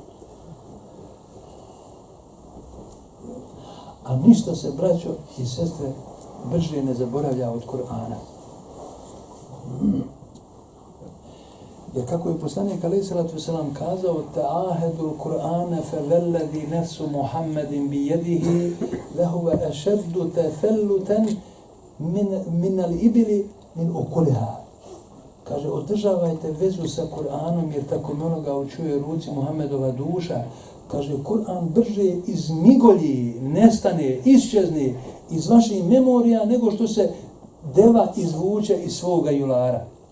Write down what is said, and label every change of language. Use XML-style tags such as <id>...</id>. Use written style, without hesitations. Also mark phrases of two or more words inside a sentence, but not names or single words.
<bs>A ništa se, braćo i sestre, brže ne zaboravlja od Kur'ana. Jer kako je poslanik</bs> <ar>عليه الصلاة والسلام kazao, تعاهدوا القرآن فوالذي نفس محمد بيده لهو أشد تفلتا من الإبل من عقلها.</ar> <bs>Kaže, održavajte vezu sa Kur'anom, jer tako me onoga učuje ruci Muhammedova duša. Kaže, Kur'an brže izmigolji, nestane, iščezne iz vaših memorija, nego što se deva izvuče iz svoga julara.</bs>